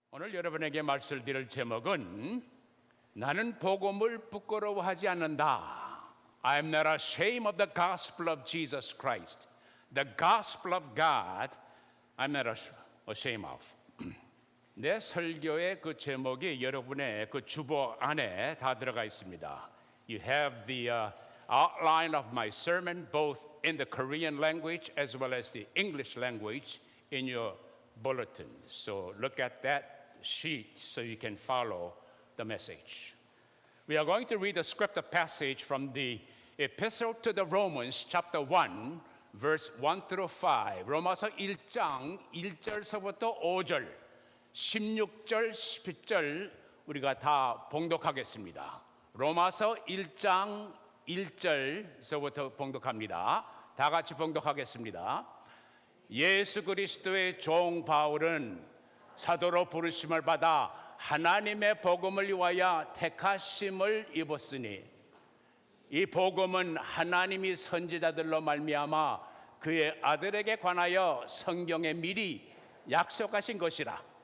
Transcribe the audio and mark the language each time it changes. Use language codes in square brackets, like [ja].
[ko] 오늘 여러분에게 말씀드릴 제목은 나는 복음을 부끄러워하지 않는다. [en] I am not ashamed of the gospel of Jesus Christ. The gospel of God I'm not ashamed of. [ko] 내 설교의 그 제목이 여러분의 그 주보 안에 다 들어가 있습니다. [en] You have the outline of my sermon both in the Korean language as well as the English language in your bulletin. So look at that sheet so you can follow the message. We are going to read the scripture passage from the Epistle to the Romans chapter 1 verse 1 through 5. [ko] 로마서 1장 1절서부터 5절, 16절, 17절 우리가 다 봉독하겠습니다. 로마서 1장 1절서부터 봉독합니다. 다 같이 봉독하겠습니다. 예수 그리스도의 종 바울은 사도로 부르심을 받아 하나님의 복음을 위하여 택하심을 입었으니 이 복음은 하나님이 선지자들로 말미암아 그의 아들에게 관하여 성경에 미리 약속하신 것이라.